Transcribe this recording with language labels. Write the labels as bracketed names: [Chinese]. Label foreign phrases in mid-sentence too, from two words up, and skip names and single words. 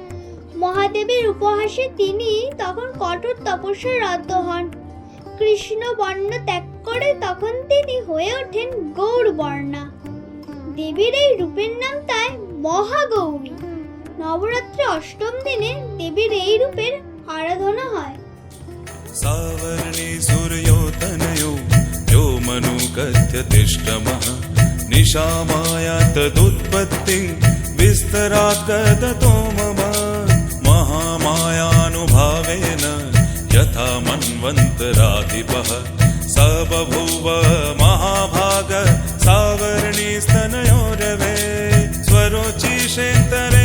[Bangla] মহাদেবের উপহাসে তিনি তখন কঠোর তপস্যায় রত হন। কৃষ্ণবর্ণ ত্যাগ করে তখন তিনি হয়ে ওঠেন গৌরবর্ণা। দেবীর এই রূপের নাম তাই মহাগৌরী। নবরাত্রি অষ্টম দিনে দেবীর এই রূপের আরাধনা হয়। [Sanskrit] सावर्णे सूर्योतनयो यो मनुकथ्यतिष्ठमः निशामाया तदुत्पत्तिं विस्तरात् गदतो मम महामायानुभावेन यथा मन्वन्तराधिपः स बभूव महाभाग सावर्णिस्तनयोरवे स्वरोचिषेन्तरे